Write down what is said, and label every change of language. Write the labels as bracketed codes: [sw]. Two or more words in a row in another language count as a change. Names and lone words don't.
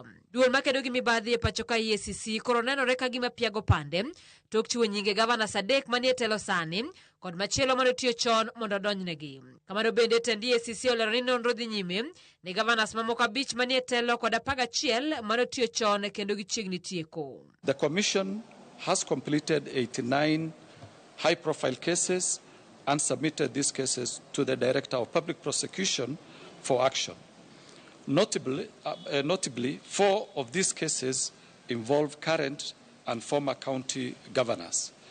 [luo] Duol makedo gi mibadhi e pacho ka EACC koro nenore ka gima piago pande tok chiwo nyinge Gavanas adek manie telo sani kod machielo manotiyo chon mondo donjnegi. Kamano bende tend EACC olero ni nonro dhi nyime ne Gavanas mamoko 5 manie telo kod 11 manotiyo chon kendo gichiegni tieko. [en] The Commission has completed 89 high-profile cases and submitted these cases to the Director of Public Prosecution for action. Notably, 4 of these cases involve current and former county governors.